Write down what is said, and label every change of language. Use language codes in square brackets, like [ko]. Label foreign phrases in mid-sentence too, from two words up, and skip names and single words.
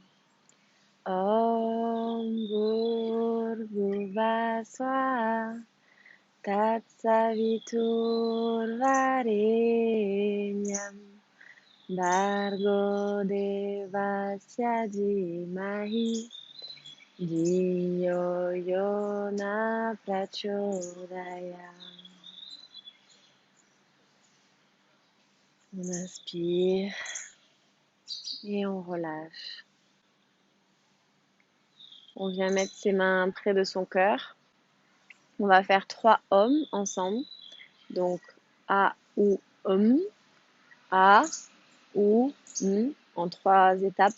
[sa] ॐ भूर्भुवः स्वाहा तत्सवितुर्वरेण्यं भर्गो देवस्य धीमहि धियो यो नः प्रचोदयात्. [fr] On inspire et on relâche. On vient mettre ses mains près de son cœur. On va faire 3 Om ensemble. Donc A, ou, A, ou, en 3 étapes.